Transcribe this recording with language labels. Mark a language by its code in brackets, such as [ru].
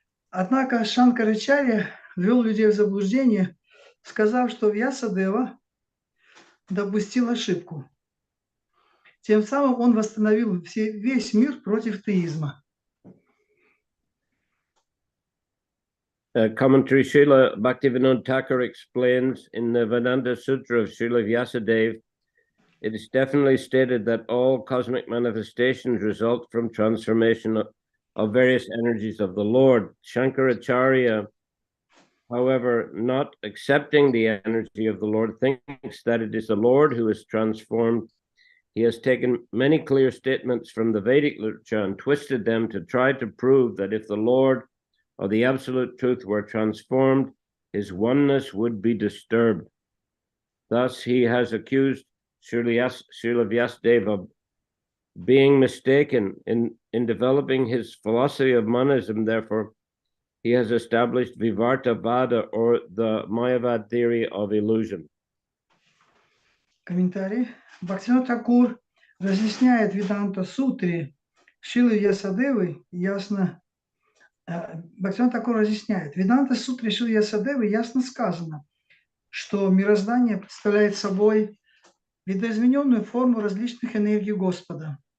[ru] Однако Шанкарачарья ввел людей в заблуждение, сказав, что Вьясадева допустил ошибку. Тем самым он восстановил весь мир против теизма. [en] Commentary Srila Bhaktivinoda Thakur explains in the Vedanta Sutra of Srila Vyasadeva, it is definitely stated that all cosmic manifestations result from transformation of various energies of the Lord. Shankaracharya, however, not accepting the energy of the Lord, thinks that it is the Lord who is transformed. He has taken many clear statements from the Vedic literature and twisted them to try to prove that if the Lord or the absolute truth were transformed, his oneness would be disturbed. Thus, he has accused Srila Vyasadeva of being mistaken in developing his philosophy of monism. Therefore, he has established Vivarta Vada, or the Mayavad theory of illusion. [ru] Комментарий. Бхактивинода Тхакур разъясняет Веданта Сутре Шрилы Вьясадевы ясно. Бхактивинода Тхакур разъясняет. В Веданта Сутре Шрилы Вьясадевы ясно сказано, что мироздание представляет собой видоизмененную форму различных энергий Господа.